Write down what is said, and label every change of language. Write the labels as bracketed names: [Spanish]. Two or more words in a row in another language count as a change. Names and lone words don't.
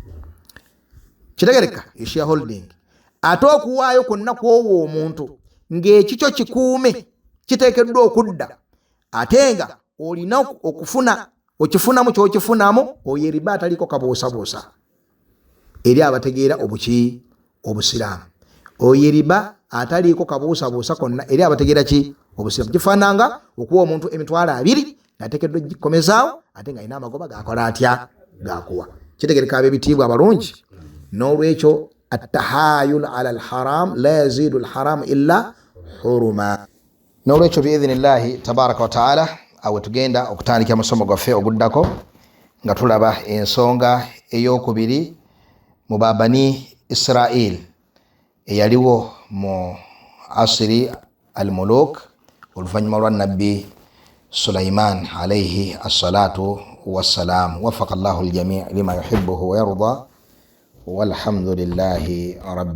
[Ganda] Kitegereka shareholding. Ate okuwaayo kwonna kw'owo omuntu ng'ekikyo kikuume kiteekeddwa okudda, ate nga olina okifunamu ky'okifunamu, oyo riba ataliko kabuusabuusa eri abategeera obusiraamu. Oyo riba ataliiko kabuusabuusa konna eri abategeera obusiraamu. Kifaananga okuwa omuntu emitwalo 2 ateekeddwa gikomezaawo ate nga alina amagoba gakola atya? Gakuwa. Kitegereka ab'ebitiibwa abalungi. [Arabic] N'olwekyo التحايل على الحرام لا يزيد الحرام إلا حرمة. [Ganda] N'olwekyo [Arabic] بإذن الله تبارك وتعالى [Ganda] awe tugenda okutandika musomo gwaffe oguddako nga tulaba ensonga ey'okubiri mu Bani Israel eyaliwo mu [Arabic] عصر الملوك [Ganda] oluvannyuma lwa nabbi Sulaiman [Arabic] عليه الصلاة والسلام. وفق الله الجميع لما يحبه ويرضى والحمد لله رب